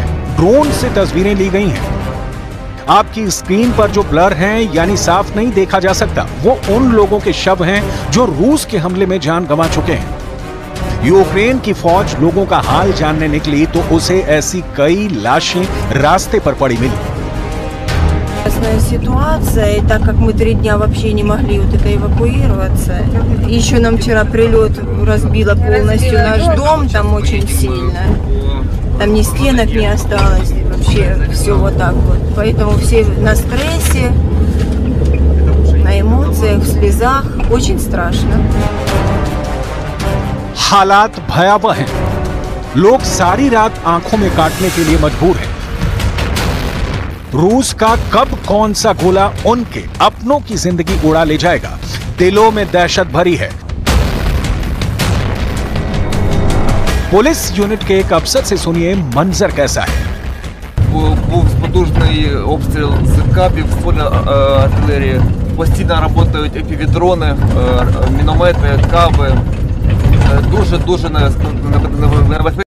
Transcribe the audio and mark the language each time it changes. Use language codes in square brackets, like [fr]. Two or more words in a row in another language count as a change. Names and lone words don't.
[hi] ड्रोन से तस्वीरें ली गई हैं। आपकी स्क्रीन पर जो ब्लर हैं यानी साफ नहीं देखा जा सकता, वो उन लोगों के शव हैं जो रूस के हमले में जान गंवा चुके हैं। यूक्रेन की फौज लोगों का हाल जानने निकली तो उसे ऐसी कई लाशें रास्ते पर पड़ी मिली। [ru] Ситуация, и так как мы 3 дня вообще не могли вот это эвакуироваться, еще нам вчера прилет разбило полностью наш дом, там очень сильно, там ни стенок не осталось, вообще все вот так вот, поэтому все на стрессе, на эмоциях, в слезах, очень страшно. [hi] हालात भयावह हैं। लोग सारी रात आंखों में काटने के लिए मजबूर हैं। रूस का कब कौन सा गोला उनके अपनों की जिंदगी उड़ा ले जाएगा, दिलों में दहशत भरी है। पुलिस यूनिट के एक अफसर से सुनिए मंजर कैसा है। [uk] Був потужний обстріл з кабів, ствольної артилерії. Постійно працюють FPV-дрони, міномети, каби. Дуже небезпечно.